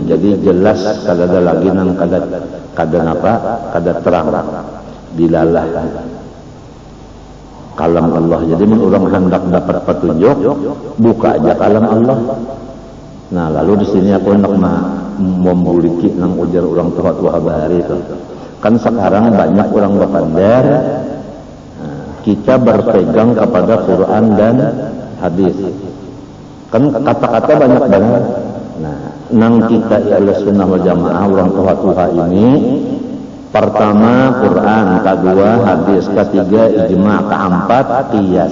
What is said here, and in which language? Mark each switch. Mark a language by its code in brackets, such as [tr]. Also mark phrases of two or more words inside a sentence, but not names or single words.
[bjn] Jadi jelas kada ada lagi nang kada terang. Bilalah [ar] كلام الله. [bjn] Jadi orang hendak dapat petunjuk, buka aja [ar] كلام الله. [bjn] Nah, lalu di sini aku hendak membuliki nang ujar orang tua bahari itu. [id] Kan sekarang banyak orang berpandar, kita berpegang kepada Quran dan hadis. Kan kata-kata banyak banget. Nah, nang kita ialah [ar] السنة والجماعة [id] orang tua ini, pertama Quran, kedua hadis, ketiga ijma, keempat qiyas.